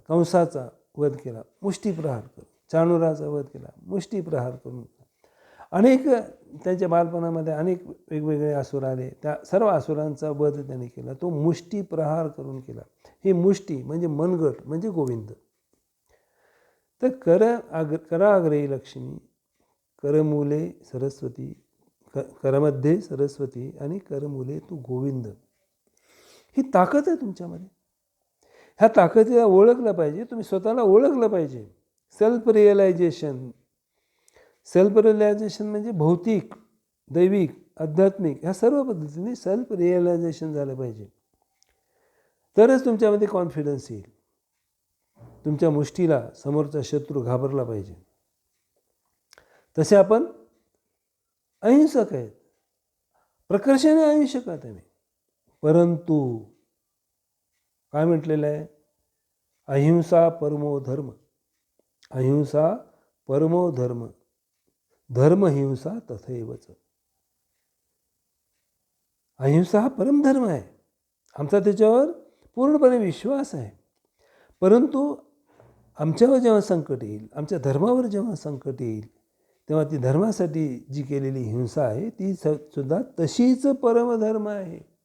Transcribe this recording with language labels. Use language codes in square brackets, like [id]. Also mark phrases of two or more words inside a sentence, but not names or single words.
[mr] कंसाचा वध केला, मुष्टी प्रहार कर. चाणूराचा वध केला, मुष्टी प्रहार करून. अनेक त्यांच्या बालपणामध्ये अनेक वेगवेगळे असुर आले, त्या सर्व असुरांचा वध त्यांनी केला, तो मुष्टी प्रहार करून केला. ही मुष्टी म्हणजे मनगट म्हणजे गोविंद. [sa] तर कराग्रे लक्ष्मी, करमूले सरस्वती, करमध्ये सरस्वती आणि करमूले तू गोविंद. [mr] ही ताकद आहे तुमच्यामध्ये. ह्या ताकदीला ओळखलं पाहिजे, तुम्ही स्वतःला ओळखलं पाहिजे. [en] self realization. self realization [mr] म्हणजे भौतिक, दैविक, आध्यात्मिक ह्या सर्व पद्धतीने [en] self realization [mr] झालं पाहिजे. तरच तुमच्यामध्ये कॉन्फिडन्स येईल. तुमच्या मुष्टीला समोरचा शत्रू घाबरला पाहिजे. तसे आपण अहिंसक आहेत, प्रकर्षाने अहिंसक आहात आम्ही. परंतु काय म्हटलेलं आहे? [sa] अहिंसा परमो धर्म. अहिंसा परमो धर्म. धर्महिंसा तथैवच. [mr] अहिंसा हा परमधर्म आहे, आमचा त्याच्यावर पूर्णपणे विश्वास आहे. परंतु आमच्यावर जेव्हा संकट येईल, आमच्या धर्मावर जेव्हा संकट येईल, तेव्हा ती धर्मासाठी जी केलेली हिंसा आहे ती सुद्धा तशीच परमधर्म आहे.